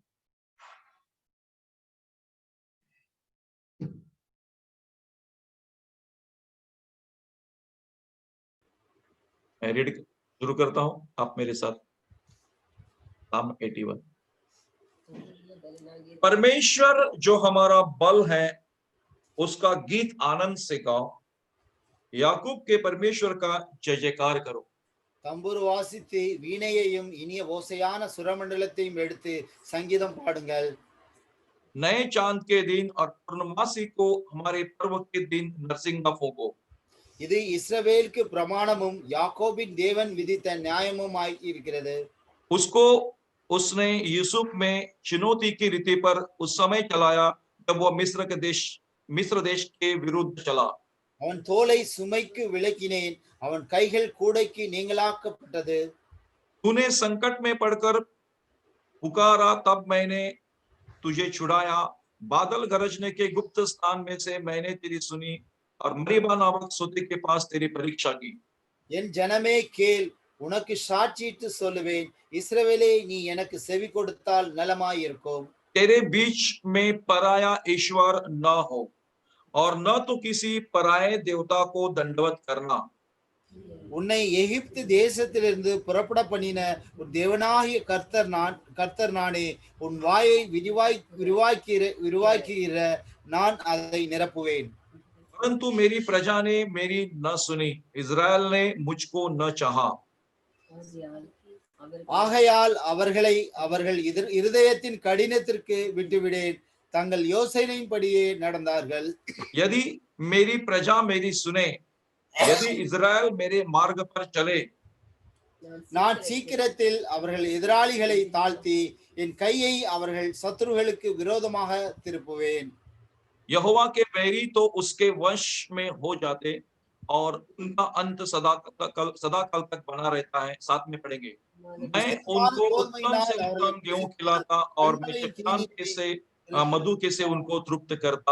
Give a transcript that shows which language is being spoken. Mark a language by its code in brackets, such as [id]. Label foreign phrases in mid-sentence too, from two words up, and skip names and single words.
[hi] मैं रीड शुरू करता हूं, आप मेरे साथ। Psalm 81। परमेश्वर जो हमारा बल है उसका गीत आनंद से गाओ, याकूब के परमेश्वर का जय जयकार करो। [ta] தம்புரு வாசித்து வீணையையும் இனிய ஓசையான சுரமண்டலத்தையும் எடுத்து சங்கீதம் பாடுங்கள்। [hi] नए चांद के दिन और पूर्णमासी को हमारे पर्व के दिन नरसिंगा फूंको। [ta] இது இஸ்ரவேலுக்கு பிரமாணமும் யாக்கோபின் தேவன் விதித்த நியாயமுமாய் இருக்கிறது। [hi] उसको उसने यूसुफ में चुनौती की रीति पर उस समय चलाया जब वह मिस्र देश के विरुद्ध चला। [ta] அவன் தோலை சுமைக்கு விலக்கினேன், அவன் கைகள் கூடைக்கு நீங்களாக்கப்பட்டது। [hi] तूने संकट में पड़कर पुकारा तब मैंने तुझे छुड़ाया, बादल गरजने के गुप्त स्थान में से मैंने तेरी सुनी और मरीबा नामक सोते के पास तेरी परीक्षा की। [ta] என் ஜனமே கேள், உனக்கு சாட்சியிட்டு சொல்லுவேன், இஸ்ரவேலே நீ எனக்கு செவி கொடுத்தால் நலமாயிருக்கும்। [hi] तेरे बीच में पराया ईश्वर न हो और न तो किसी पराये देवता को दंडवत करना। [ta] உன்னை எகிப்து தேசத்திலிருந்து புறப்பட பண்ணின உன் தேவனாகிய கர்த்தர் நானே, உன் வாயை விரிவாக்குகிற நான் அதை நிரப்புவேன்। [hi] परंतु मेरी प्रजा ने मेरी न सुनी, इज़राइल ने मुझको न चाहा। [ta] ஆகையால் அவர்களை அவர்கள் இருதயத்தின் கடினத்திற்கு விட்டுவிடேன், தங்கள் யோசனையின்படியே நடந்தார்கள்। [hi] यदि मेरी प्रजा मेरी सुने, यदि इज़राइल मेरे मार्ग पर चले, [ta] நான் சீக்கிரத்தில் அவர்கள் எதிராளிகளை தாழ்த்தி என் கையை அவர்கள் சத்துருகளுக்கு விரோதமாக திருப்புவேன்। [hi] यहोवा के बैरी तो उसके वश में हो जाते और उनका अंत सदा कल तक बना रहता है। साथ में पढ़ेंगे, मैं उनको उत्तम से उत्तम गेहूं खिलाता और मैं चट्टान के से मधु के से उनको तृप्त करता।